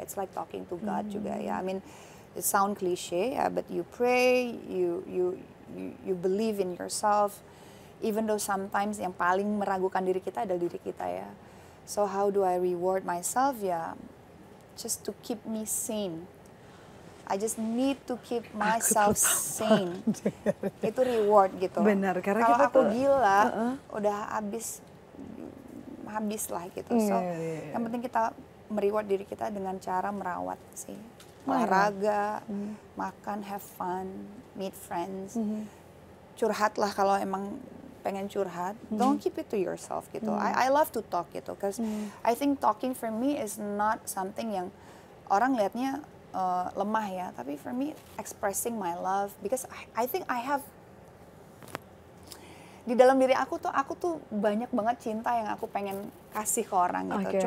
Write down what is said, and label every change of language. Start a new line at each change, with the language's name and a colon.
English: It's like talking to God juga ya. I mean, it sound cliche ya, but you pray, you believe in yourself. Even though sometimes
Indonesian: yang paling meragukan diri kita adalah diri kita ya.
English: So how do I reward myself ya? Just to keep me sane. I just need to keep myself sane.
Indonesian: Itu reward gitu. Benar, karena kalau kita aku tuh- gila, udah habis lah gitu. So Iya. yang penting kita mereward diri kita dengan cara merawat sih. Oh, iya. Olahraga, makan,
English: have fun, meet friends.
Indonesian: Curhat lah kalau emang pengen curhat.
English: Don't keep it to yourself
Indonesian: gitu.
English: I love to talk gitu, because I think talking for me is not something
Indonesian: yang orang lihatnya lemah ya, tapi
English: for me expressing my love, because I think I have
Indonesian: di dalam diri aku tuh banyak banget cinta yang aku pengen kasih ke orang gitu.